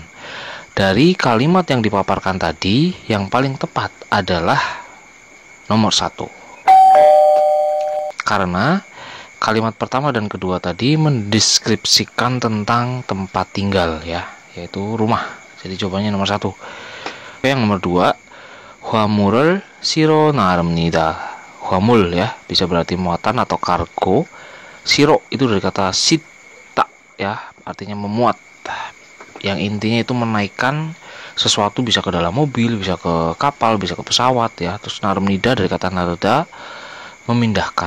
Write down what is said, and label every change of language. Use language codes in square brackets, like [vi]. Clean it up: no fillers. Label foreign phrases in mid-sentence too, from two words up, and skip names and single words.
[id] Dari kalimat yang dipaparkan tadi, yang paling tepat adalah nomor 1. Karena kalimat pertama dan kedua tadi mendeskripsikan tentang tempat tinggal ya, yaitu rumah. Jadi jawabannya nomor 1. Yang nomor 2, [ko] 화물을 실어 나릅니다. [id] 화물 ya, bisa berarti muatan atau kargo. Siro itu dari kata sita ya, artinya memuat. Yang intinya itu menaikkan sesuatu, bisa ke dalam mobil, bisa ke kapal, bisa ke pesawat ya. Terus naramnida dari kata narada, memindahkan.